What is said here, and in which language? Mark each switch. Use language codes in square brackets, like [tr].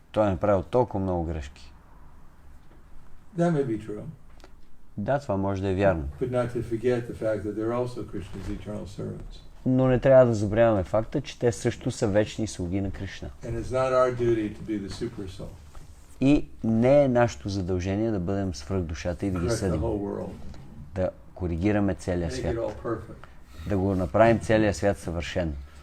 [bg] Той е направил толкова много грешки. [en] That may be true. [bg] Да, това може да е вярно. [en] But not to forget the fact that they're also Krishna's eternal servants. [bg] Но не трябва да забравяме факта, че те също са вечни слуги на Кришна. [en] And it's not our duty to be the super soul. [bg] И не е нашето задължение да бъдем свръхдушата и да ги съдим. Да коригираме целия свят. Да го направим целия свят съвършен.